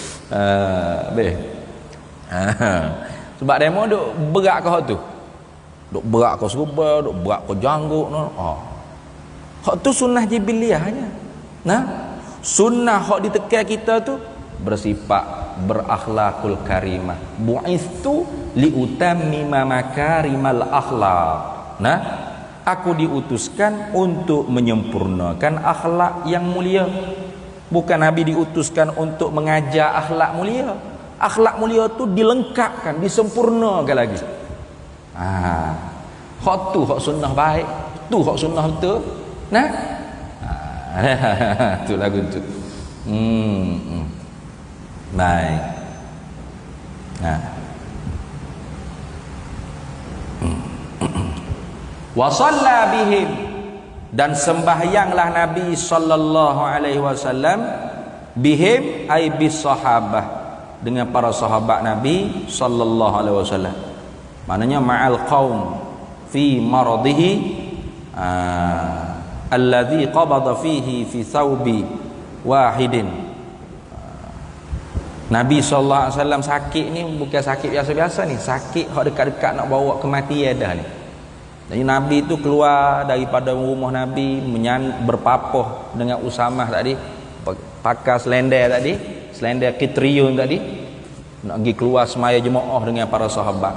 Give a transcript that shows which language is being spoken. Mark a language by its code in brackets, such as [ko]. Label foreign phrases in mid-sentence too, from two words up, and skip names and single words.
[ms] Sebab demo duk berat kau tu. Duk berat kau serban, duk berat kau janggut no. Hak tu sunnah jibiliahnya. Sunnah hak ditekan kita tu bersifat berakhlakul karimah. [ar] بعثت لأتمم مكارم الأخلاق. [ms] Aku diutuskan untuk menyempurnakan akhlak yang mulia. Bukan Nabi diutuskan untuk mengajar akhlak mulia. Akhlak mulia tu dilengkapkan, disempurnakan lagi. Hak tu hak sunnah baik. Tu hak sunnah betul. Tu lagu tu. Baik. [ar] وصلى بهم, [ms] dan sembahyanglah Nabi [ar] صلى الله عليه وسلم بهم أي بالصحابة, [ms] dengan para sahabat Nabi [ar] صلى الله عليه وسلم. Maknanya مع القوم في مرضه الذي قبض فيه في ثوب واحد. [ms] Nabi [ar] صلى الله عليه وسلم [ms] sakit ni bukan sakit biasa-biasa ni, sakit hak dekat-dekat nak bawa kematian dah ni. Jadi Nabi tu keluar daripada rumah Nabi berpapoh dengan Usamah tadi, pakai selendar tadi, selendar kitriyun tadi, nak pergi keluar semaya jemaah dengan para sahabat.